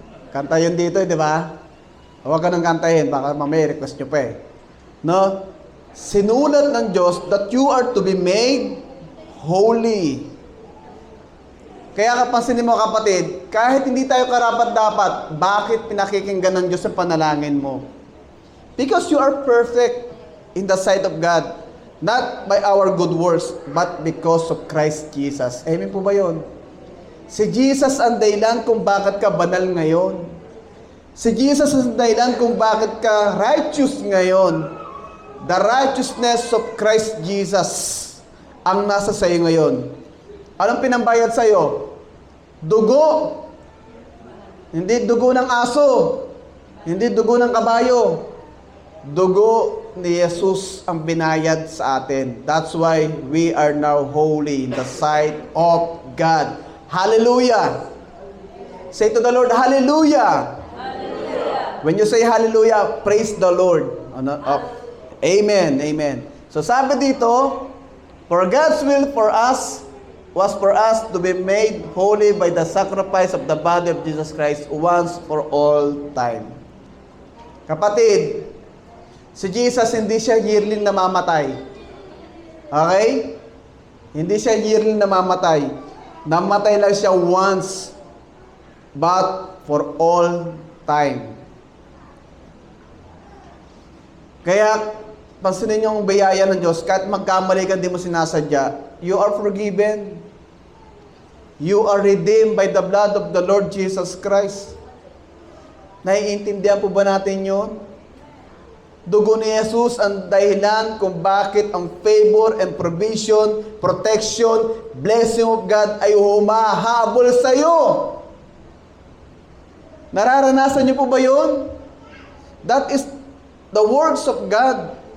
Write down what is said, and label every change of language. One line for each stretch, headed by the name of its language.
Filipino: Kanta yun dito, di ba? Huwag ka nang kantahin, baka mamaya request nyo pa Sinulat ng Diyos
English: that you are to be made holy.
Filipino: Kaya kapansinin mo kapatid, kahit hindi tayo karapat-dapat, bakit pinakikinggan ng Diyos ang panalangin mo?
English: Because you are perfect in the sight of God. Not by our good works, but because of Christ Jesus.
Filipino: Amen po ba yun? Si Jesus ang dahilan kung bakit ka banal ngayon. Si Jesus ang dahilan kung bakit ka righteous ngayon.
English: The righteousness of Christ Jesus
Filipino: ang nasa sayo ngayon. Anong pinambayad sa'yo? Dugo. Hindi dugo ng aso. Hindi dugo ng kabayo. Dugo ni Jesus ang binayad sa atin.
English: That's why we are now holy in the sight of God. Hallelujah! Say to the Lord, Hallelujah! Hallelujah! When you say Hallelujah, praise the Lord. Amen, amen.
Filipino: So sabi dito,
English: for God's will for us was for us to be made holy by the sacrifice of the body of Jesus Christ once for all time.
Filipino: Kapatid, si Jesus hindi siya yearly namamatay. Okay? Hindi siya yearly namamatay. Namatay lang siya
English: once, but for all time.
Filipino: Kaya, pansinin niyo ang biyaya ng Diyos, kahit magkamali ka, di mo sinasadya,
English: you are forgiven. You are redeemed by the blood of the Lord Jesus Christ.
Filipino: Naiintindihan po ba natin yun? Dugo ni Jesus ang dahilan kung bakit ang
English: favor and provision, protection, blessing of God
Filipino: ay humahabol sa iyo. Nararanasan niyo po ba yun?
English: That is the works of God.